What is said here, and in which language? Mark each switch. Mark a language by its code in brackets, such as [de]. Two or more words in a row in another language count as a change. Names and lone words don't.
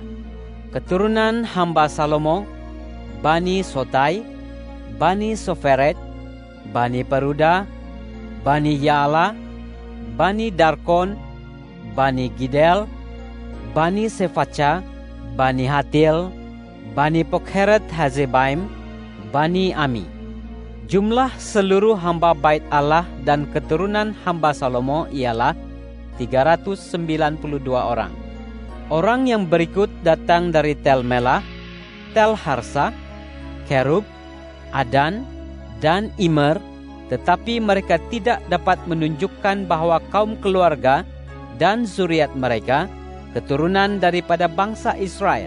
[ms] Keturunan hamba Salomo, Bani Sotai, Bani Soferet, Bani Peruda, Bani Yaala, Bani Darkon, Bani Gidel, Bani Sefaca, Bani Hatil, Bani Pokheret Hazebaim, Bani Ami. Jumlah seluruh hamba bait Allah dan keturunan hamba Salomo ialah 392 orang. Orang yang berikut datang dari Tel Melah, Tel Harsa, Kerub, Adan, dan Immer, tetapi mereka tidak dapat menunjukkan bahwa kaum keluarga dan zuriat mereka keturunan daripada bangsa Israel.